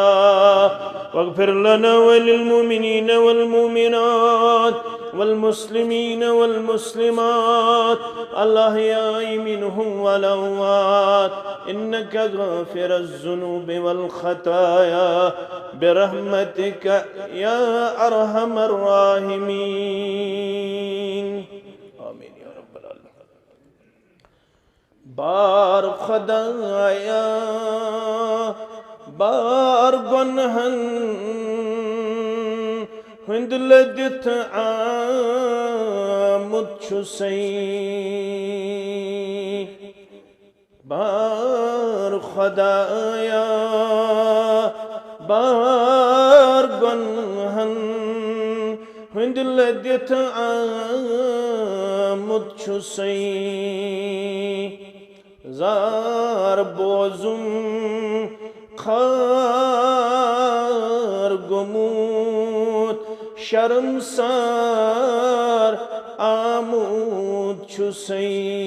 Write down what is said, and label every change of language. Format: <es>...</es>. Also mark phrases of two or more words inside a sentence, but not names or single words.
<ar>واغفر لنا وللمؤمنين والمؤمنات والمسلمين والمسلمات الأحياء منهم والأموات إنك غافر الذنوب والخطايا برحمتك يا أرحم الراحمين. آمين يا رب العالمين.</ar> <ks>बार खुदाया बार गुनहन हिंद लदित आमुद छुसई। बार खुदाया बार गुनहन हिंद लदित आमुद छुसई। जार बोजुम खार गुमूत शर्मसार आमूद छुसई।</ks>